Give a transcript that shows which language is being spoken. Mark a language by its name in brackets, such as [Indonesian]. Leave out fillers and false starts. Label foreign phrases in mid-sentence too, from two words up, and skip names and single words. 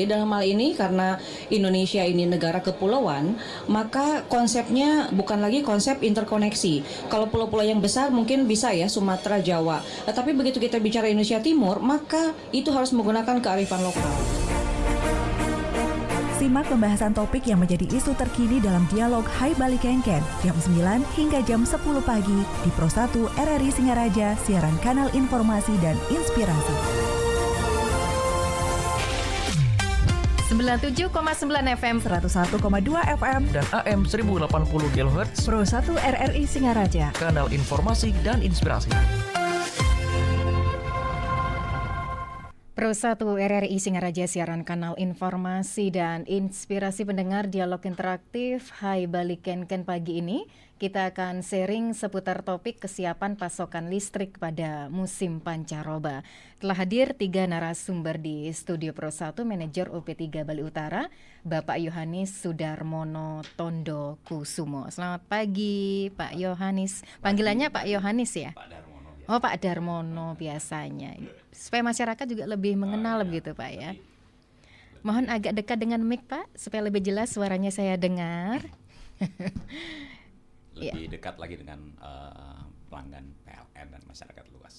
[Indonesian] Jadi dalam hal ini karena Indonesia ini negara kepulauan, maka konsepnya bukan lagi konsep interkoneksi. Kalau pulau-pulau yang besar mungkin bisa ya Sumatera, Jawa. Tapi begitu kita bicara Indonesia Timur, maka itu harus menggunakan kearifan lokal. Simak pembahasan topik yang menjadi isu terkini dalam dialog Hai Bali Kengken jam 9 hingga jam 10 pagi di Pro 1 RRI Singaraja, siaran kanal informasi dan inspirasi. 97,9 FM, 101,2 FM, dan AM 1080 kHz Pro 1 RRI Singaraja, kanal informasi dan inspirasi. Pro 1 RRI Singaraja, siaran kanal informasi dan inspirasi pendengar dialog interaktif Hai Bali Kengken. Pagi ini kita akan sharing seputar topik kesiapan pasokan listrik pada musim pancaroba. Telah hadir 3 narasumber di studio Pro 1, manajer UP3 Bali Utara, Bapak Yohanis Sudarmono Tondo Kusumo. Selamat pagi Pak Yohanis. Panggilannya Pak Yohanis ya? Pak Darmono. Oh, Pak Darmono biasanya. Supaya masyarakat juga lebih mengenal begitu Pak ya. Mohon agak dekat dengan mic Pak supaya lebih jelas suaranya saya dengar. Lebih dekat lagi dengan pelanggan PLN dan masyarakat luas.